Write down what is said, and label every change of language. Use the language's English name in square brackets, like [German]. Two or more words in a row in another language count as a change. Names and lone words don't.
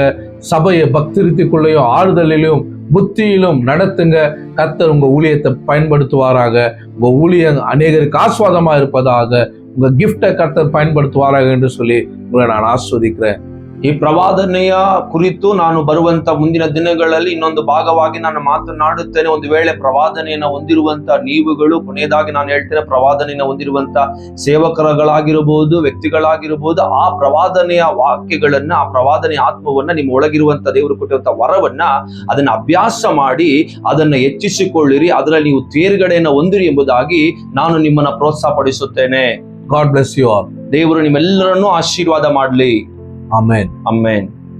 [Tamil] சபையை பக்திருத்திக்குள்ளேயும் ஆறுதலிலும் புத்தியிலும் நடத்துங்க. கர்த்தர் உங்க ஊழியத்தை பயன்படுத்துவாராக. உங்க ஊழியம் அநேகருக்கு ஆஸ்வாதமா இருப்பதாக. உங்க கிஃப்டை கர்த்தர் பயன்படுத்துவாராக என்று சொல்லி உங்களை நான் ஆஸ்வதிக்கிறேன். [Kannada] ಈ ಪ್ರವಾದನೆಯ ಕುರಿತು ನಾನು ಬರುವಂತ ಮುಂದಿನ ದಿನಗಳಲ್ಲಿ ಇನ್ನೊಂದು ಭಾಗವಾಗಿ ನಾನು ಮಾತನಾಡುತ್ತೇನೆ. ಒಂದು ವೇಳೆ ಪ್ರವಾದನೆಯನ್ನ ಹೊಂದಿರುವಂತ ನೀವುಗಳು, ಕೊನೆಯದಾಗಿ ನಾನು ಹೇಳ್ತೇನೆ, ಪ್ರವಾದನೆಯನ್ನ ಹೊಂದಿರುವಂತ ಸೇವಕರುಗಳಾಗಿರಬಹುದು, ವ್ಯಕ್ತಿಗಳಾಗಿರಬಹುದು, ಆ ಪ್ರವಾದನೆಯ ವಾಕ್ಯಗಳನ್ನ, ಆ ಪ್ರವಾದನೆಯ ಆತ್ಮವನ್ನ, ನಿಮ್ಮ ಒಳಗಿರುವಂತ ದೇವರು ಕೊಟ್ಟಿರುವಂತ ವರವನ್ನ ಅದನ್ನ ಅಭ್ಯಾಸ ಮಾಡಿ ಅದನ್ನ ಹೆಚ್ಚಿಸಿಕೊಳ್ಳಿರಿ, ಅದರಲ್ಲಿ ನೀವು ತೇರ್ಗಡೆಯನ್ನ ಹೊಂದಿರಿ ಎಂಬುದಾಗಿ ನಾನು ನಿಮ್ಮನ್ನ ಪ್ರೋತ್ಸಾಹ ಪಡಿಸುತ್ತೇನೆ. [English] God bless you all. [Kannada] ದೇವರು ನಿಮ್ಮೆಲ್ಲರನ್ನೂ ಆಶೀರ್ವಾದ ಮಾಡಲಿ. [English] Amen. [Kannada] ಆಮೆನ್.